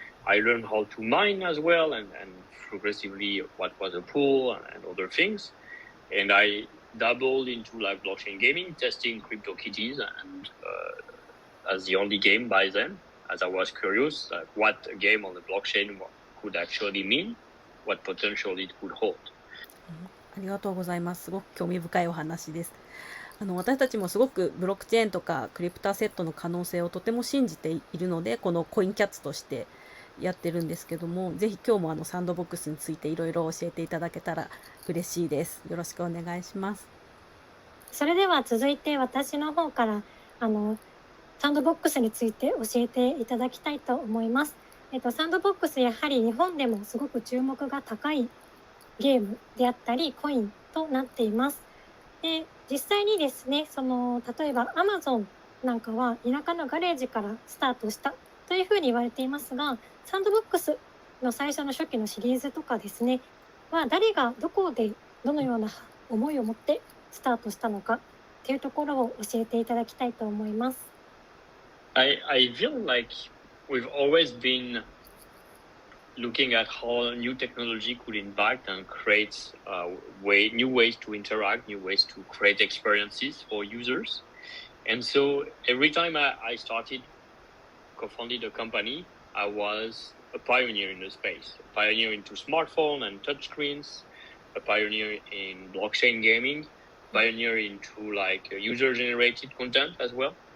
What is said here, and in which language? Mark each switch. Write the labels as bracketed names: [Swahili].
[English] I learned how to mine as well, and progressively what was a pool and other things. And I dabbled into like blockchain gaming, testing CryptoKitties, and as the only game by then, as I was curious what a game on the blockchain could actually mean, what potential it could hold. [Japanese] ありがとうございます。すごく興味深いお話です。私たちもすごくブロックチェーンとかクリプトアセットの可能性をとても信じているので、このコインキャッツとしてやってるんですけども、ぜひ今日もサンドボックスについていろいろ教えていただけたら嬉しいです。よろしくお願いします。それでは続いて私の方からサンドボックスについて教えていただきたいと思います。サンドボックスやはり日本でもすごく注目が高いゲームであったりコインとなっています。で、実際にですね、例えば Amazon なんかは田舎のガレージからスタートしたというふうに言われていますが、サンドボックスの最初の初期のシリーズとかですね、は誰がどこでどのような思いを持ってスタートしたのかというところを教えていただきたいと思います。 [English] I feel like we've always been looking at how new technology could impact and create new ways to interact, new ways to create experiences for users. And so every time I co-founded a company, I was a pioneer in the space, a pioneer into smartphone and touchscreens, a pioneer in blockchain gaming, pioneer into like user-generated content as well.